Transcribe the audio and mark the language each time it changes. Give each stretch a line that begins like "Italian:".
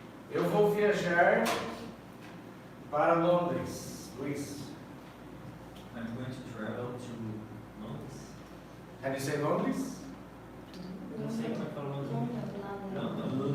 Portuguese: Eu vou viajar para Londres. Luiz.
English: I'm going to travel to Londres. How do you say Londres?
Portuguese: Não sei como é que fala Londres.